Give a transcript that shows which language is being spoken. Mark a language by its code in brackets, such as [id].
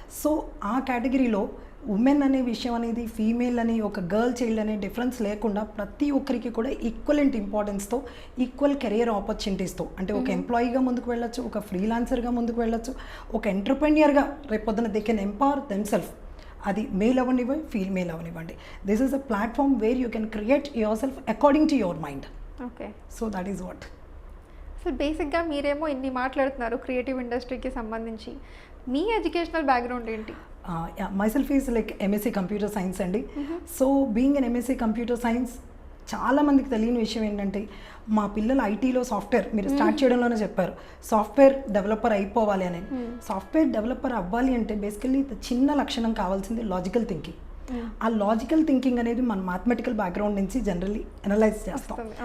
[te] So ఆ కేటగిరీలో women అనే విషయం అనేది ఫీమేల్ అని ఒక గర్ల్ చైల్డ్ అనే డిఫరెన్స్ లేకుండా ప్రతి ఒక్కరికి కూడా ఈక్వలెంట్ ఇంపార్టెన్స్తో ఈక్వల్ కెరియర్ ఆపర్చునిటీస్తో అంటే ఒక ఎంప్లాయీగా ముందుకు వెళ్ళొచ్చు, ఒక ఫ్రీలాన్సర్గా ముందుకు వెళ్ళొచ్చు, ఒక ఎంటర్ప్రెన్యూర్గా రేపొద్దున [en] They can empower themselves. [te] అది మేల్ అవనివ్వండి ఫీమేల్ అవనివ్వండి. [en] This is a platform where you can create yourself according to your mind. Okay, so that is what. [te] So బేసిక్గా మీరేమో ఇన్ని మాట్లాడుతున్నారు క్రియేటివ్ ఇండస్ట్రీకి సంబంధించి, మీ ఎడ్యుకేషనల్ బ్యాక్గ్రౌండ్ ఏంటి? [en] myself is like MSc computer science అండి. So being an MSc computer science [te] చాలా మందికి తెలియని విషయం ఏంటంటే మా పిల్లలు ఐటీలో సాఫ్ట్వేర్ మీరు స్టార్ట్ చేయడంలోనే చెప్పారు సాఫ్ట్వేర్ డెవలపర్ అయిపోవాలి అని. సాఫ్ట్వేర్ డెవలపర్ అవ్వాలి అంటే బేసికల్లీ చిన్న లక్షణం కావాల్సింది లాజికల్ థింకింగ్. ఆ లాజికల్ థింకింగ్ అనేది మన మ్యాథమెటికల్ బ్యాక్గ్రౌండ్ నుంచి జనరల్లీ అనలైజ్ చేస్తాం.